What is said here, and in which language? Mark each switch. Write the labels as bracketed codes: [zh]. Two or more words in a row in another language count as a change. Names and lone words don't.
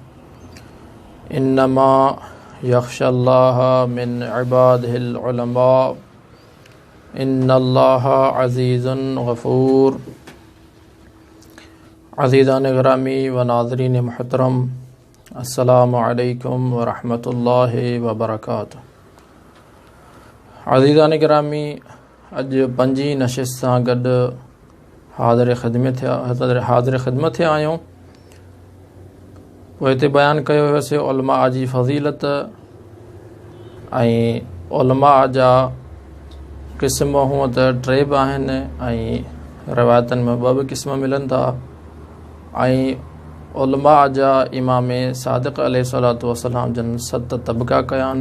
[ar] إنما يخشى الله من عباده العلماء إن الله عزيز غفور [sd] अज़ीज़ान गिरामी व नाज़रीन मुहतरम [ar] السلام عليكم و رحمة الله و بركاته. [sd] अज़ीज़ान गिरामी अॼु पंजी नशिस्त सां गॾु हाज़िर ख़िदमत थिया आहियूं। पोइ हिते बयानु कयो हुयोसीं उलमा जी फ़ज़ीलत ऐं उलमा जा क़िस्म हूअं त टे बि आहिनि ऐं रिवायतनि में ॿ बि क़िस्म मिलनि था ऐं उलमा जा इमाम सादिक़ [ar] عليه الصلاة والسلام [sd] जन 7 तबक़ा कया आहिनि।